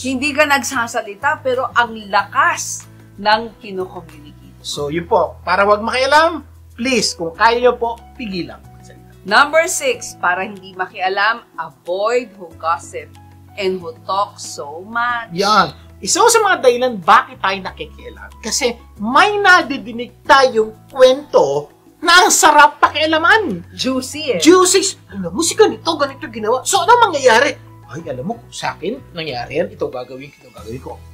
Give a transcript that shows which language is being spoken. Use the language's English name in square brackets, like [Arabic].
[Filipino] Hindi ka nagsasalita, pero ang lakas ng kino-communicate. So, yun po. Para wag makialam, please, kung kaya nyo po, pigilan. [English] Number 6, [Filipino] para hindi makialam, [English] avoid who gossip and who talk so much. [Filipino] Yan. Isa sa mga dahilan bakit tayo nakikialam. Kasi may nadidinig tayong kwento na ang sarap pakialaman. [English] Juicy eh. [Filipino] Juicy. Alam mo, si ganito ginawa. So, ano mangyayari? Ay, alam mo, sa akin, nangyari yan, ito gagawin ko.